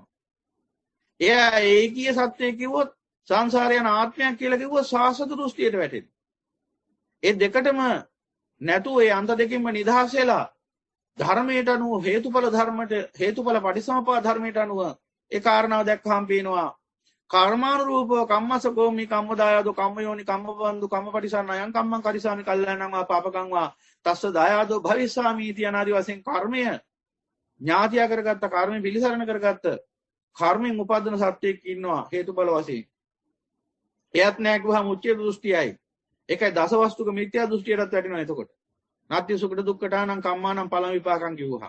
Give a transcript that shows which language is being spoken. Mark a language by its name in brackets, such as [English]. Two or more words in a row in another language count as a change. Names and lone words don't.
[Sinhala] එයා ඒකීය සත්‍යය කිව්වොත් සංසාරය යන ආත්මයක් කියලා කිව්වොත් සාසත දෘෂ්ටියට වැටෙනවා. ඒ දෙකටම නැතුව ඒ අන්ත දෙකින්ම නිදහස් වෙලා ධර්මයට අනුව හේතුඵල ධර්මයට හේතුඵල පටිසමුප්පාද ධර්මයට අනුව ඒ කාරණාව දැක්කහම පේනවා කර්මානුරූපව [Pali] කම්මසකෝමි කම්මදායදෝ කම්මයෝනි කම්මබන්දු කම්මපටිසන්නයන් කම්මං කරිසාමි කල්යාණං වා පාපකං වා තස්ස දායදෝ භවිස්සාමි इति [Sinhala] අනාදි වශයෙන් කර්මය ඥාතිය කරගත්ත කර්මෙ පිළිසරණ කරගත්ත කර්මෙන් උපදින සත්‍යයක් ඉන්නවා හේතුඵල වශයෙන්. එයත් නෑ කිව්වහම උච්චේ දෘෂ්ටියයි. ඒකයි දසවස්තුක මිත්‍යා දෘෂ්ටියටත් වැටෙනවා එතකොට. [Pali] නත්ති සුඛට දුක්ඛටානම් කම්මානම් පලම විපාකම් [Sinhala] කිව්වහම.